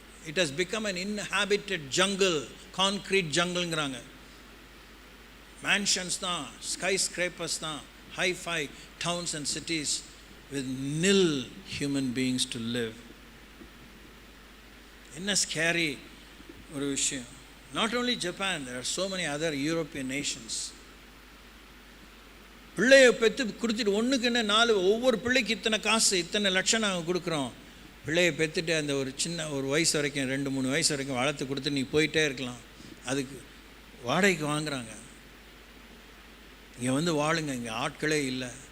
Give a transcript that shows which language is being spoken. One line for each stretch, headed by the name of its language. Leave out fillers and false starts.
English: It has become an inhabited jungle, concrete ஜங்கிள்ங்கிறாங்க. Mansions தான், skyscrapers தான், hi fi towns and cities with nil human beings to live.
Tamil: என்ன scary ஒரு விஷயம்.
English: Not only Japan, there are so many other European nations.
Tamil: பிள்ளையை பெற்று கொடுத்துட்டு ஒன்றுக்கு என்ன 4, ஒவ்வொரு பிள்ளைக்கு இத்தனை காசு, இத்தனை லட்சம் நாங்கள் கொடுக்குறோம். பிள்ளையை பெற்றுட்டு அந்த ஒரு சின்ன ஒரு வயசு வரைக்கும், 2-3 வயசு வரைக்கும் வளர்த்து கொடுத்து நீ போயிட்டே இருக்கலாம். அதுக்கு வாடகைக்கு வாங்குகிறாங்க. இங்கே வந்து வாழுங்க, இங்கே ஆட்களே இல்லை.